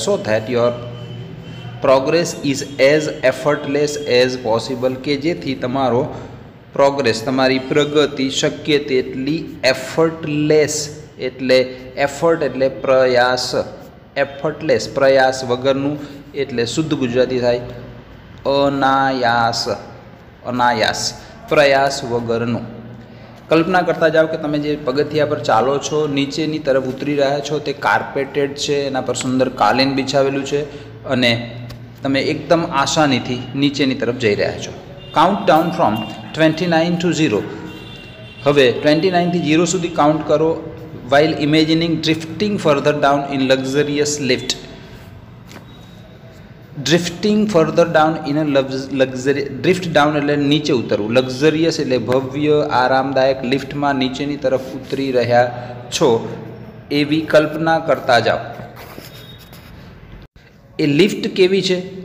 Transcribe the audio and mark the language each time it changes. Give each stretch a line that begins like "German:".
English: so that your progress is as effortless as possible,
Gujarati: કે જેથી તમારો પ્રોગ્રેસ, તમારી પ્રગતિ શક્ય તેટલી એફર્ટલેસ, એટલે એફર્ટ એટલે પ્રયાસ, એફર્ટલેસ પ્રયાસ વગરનું, એટલે શુદ્ધ ગુજરાતી થાય અનાયાસ, અનાયાસ પ્રયાસ વગરનું. કલ્પના કરતા જાઓ કે તમે જે પગથિયા પર ચાલો છો, નીચેની તરફ ઉતરી રહ્યા છો, તે કાર્પેટેડ છે, એના પર સુંદર કાલીન બિછાવેલું છે અને તમે એકદમ આસાનીથી નીચેની તરફ જઈ રહ્યા છો.
English: Count down from 29 to 0.
Gujarati: હવે 29 થી 0 સુધી કાઉન્ટ કરો
English: while imagining drifting further down in luxurious lift. Drifting further down in a luxury,
Gujarati: drift down એટલે નીચે ઉતરવું, લક્ઝરિયસ એટલે ભવ્ય આરામદાયક લિફ્ટમાં નીચેની તરફ ઉતરી રહ્યા છો એવી કલ્પના કરતા જાઓ. એ લિફ્ટ કેવી છે?